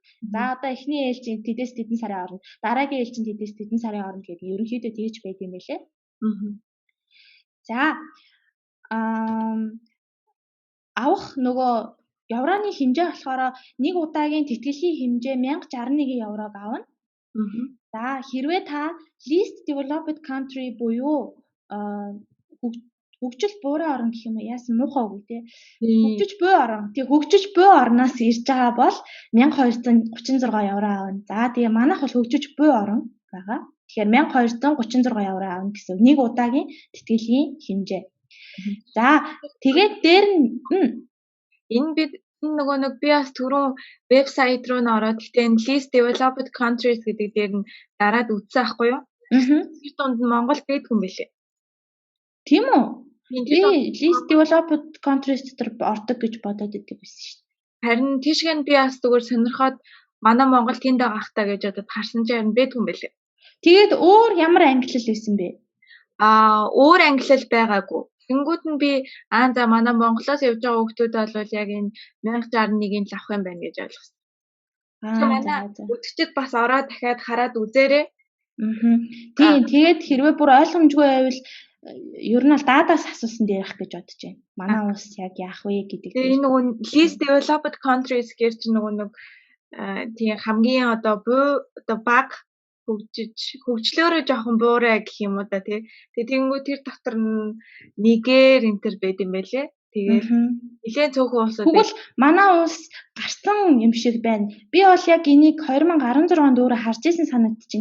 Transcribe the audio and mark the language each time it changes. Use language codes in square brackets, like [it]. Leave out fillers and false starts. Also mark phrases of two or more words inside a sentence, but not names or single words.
[mn] За одоо эхний ээлжийн тэдээс тэдэн сарын хооронд, дараагийн ээлжийн тэдээс тэдэн сарын хооронд гэдэг ерөнхийдөө тэгж байд юм байлээ. За авах нөгөө евроны хэмжээ болохоор нэг удаагийн тэтгэлийн хэмжээ 1061 еврог авна. За хэрвээ та [en] least developed country [mn] буюу хөгжил буурай орн гэх юм уу яасан муухай үг тий. Хөгжиж буй орн. Тэг хөгжиж буй орноос ирж байгаа бол 1236 евро авна. За тэгээ манайх бол хөгжиж буй орн байгаа. Тэгэхээр 1236 евро авна гэсэн үг. Нэг удаагийн тэтгэлийн хэмжээ. За тэгээд дээр нь энэ бид нөгөө нэг би бас түрүүн вебсайт руу н ороод гэтэн [en] least developed countries [mn] гэдэг дээр нь дараад үзсэн аахгүй юу? Тэр дунд нь Монгол байдгүй юм билээ. Тийм үү? Би [en] least developed countries [mn] дотор ордог гэж бодоод идэв байсан шүү дээ. Харин тийшгэн би бас зүгээр сонирхоод манай Монгол тэнд байгаа хта гэж бодоод харсан чинь байдгүй юм билээ. Тэгээд өөр ямар ангиллал байсан бэ? Өөр ангиллал байгаагүй. Тэнгүүд нь би за манай Монголоос явж байгаа хүмүүс бол яг энэ 1061-ийг л авах юм байна гэж ойлгосон. Манай үзэгчд бас ороод дахиад хараад үзээрэй. Тийм тэгээд хэрвээ бүр ойлгомжгүй байвал ер нь бол даадаас асуусан дээрх гэж бодож байна. Манай улс яг яах вэ гэдэг. Тэгээ энэ нөгөө [en] least developed countries [mn] гэж нөгөө нэг тийм хамгийн одоо баг хөгжлөөрөө жоохон буурай гэх юм уу да тий. Тэгэнгүүт тэр дотор нэгэр энтер байд юм байлээ. Тэгээд нэлээд цөөхөн улсууд. Тэгвэл манай улс гарсан юм шиг байна. Би бол яг энийг 2016 онд өөрөө харж ирсэн санагдчихээн.